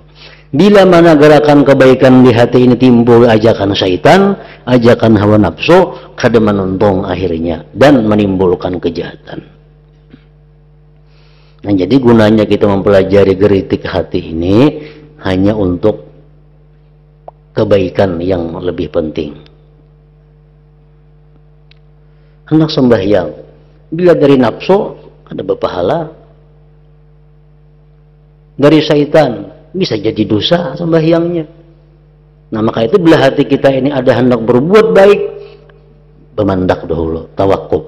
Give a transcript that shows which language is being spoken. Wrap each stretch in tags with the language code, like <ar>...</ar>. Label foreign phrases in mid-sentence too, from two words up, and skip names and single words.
<bjn>Bila mana gerakan kebaikan di hati ini timbul ajakan syaitan, ajakan hawa nafsu, kada menuntun akhirnya dan menimbulkan kejahatan. Nah, jadi gunanya kita mempelajari geritik hati ini hanya untuk kebaikan yang lebih penting. Hendak sembahyang, bila dari nafsu ada berpahala, dari syaitan bisa jadi dosa sembahyangnya. Nah, maka itu bila hati kita ini ada hendak berbuat baik, bermandak dahulu, tawakuf.</bjn>